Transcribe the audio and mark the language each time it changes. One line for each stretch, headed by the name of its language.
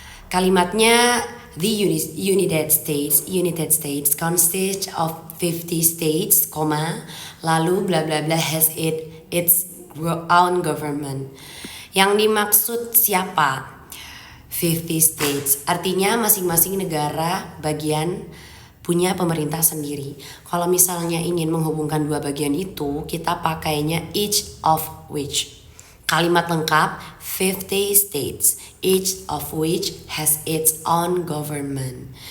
Indonesian: Kalimatnya
English: the United States consists of 50 states,
Indonesian: lalu
English: bla bla bla has its own government.
Indonesian: Yang dimaksud siapa? 50 states, artinya masing-masing negara bagian punya pemerintah sendiri. Kalau misalnya ingin menghubungkan dua bagian itu, kita pakainya each of which. Kalimat lengkap
English: 50 states, each of which has its own government.